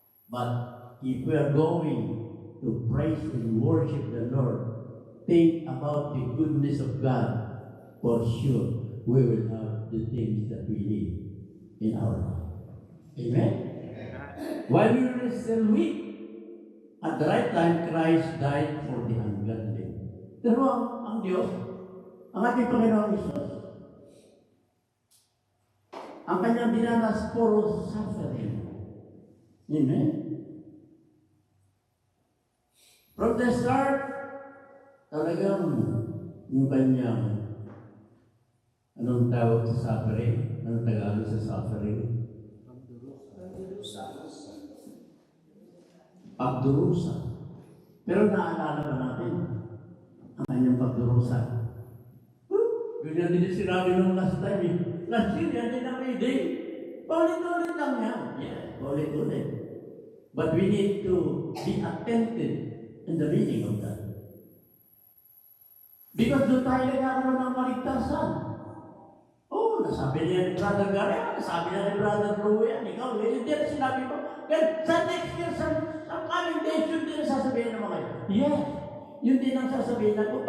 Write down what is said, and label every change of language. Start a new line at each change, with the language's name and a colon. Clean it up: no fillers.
English: But if we are going to praise and worship the Lord, think about the goodness of God, for sure we will have the things that we need in our life. Amen? While we were still weak, at the right time, Christ died for the ungodly.
Filipino: Pero ang Diyos, ang ating Panginoon Isus, ang kanyang dinanas puro suffering. Amen? From the start, talagang yung kanyang anong tawag sa suffering? Anong Tagalog sa suffering? Pagdurusa. Pero naalala ba natin ang kanyang pagdurusa? Ganyan din sinabi nung last time eh.
English: Last year,
Filipino: yan din ang reading. Paulit-ulit lang yan. Yeah, paulit-ulit.
English: But we need to be attentive in the reading of that.
Filipino: Because doon tayo nagkakaroon ng maligtasan. Oh, nasabi niya ni Brother Gary, nasabi niya ni Brother Louie, ikaw, hindi na sinabi mo. Then, sa next year, sa coming days, yun din sasabihin ng mga yun. Yes, Yun din ang sasabihin natin.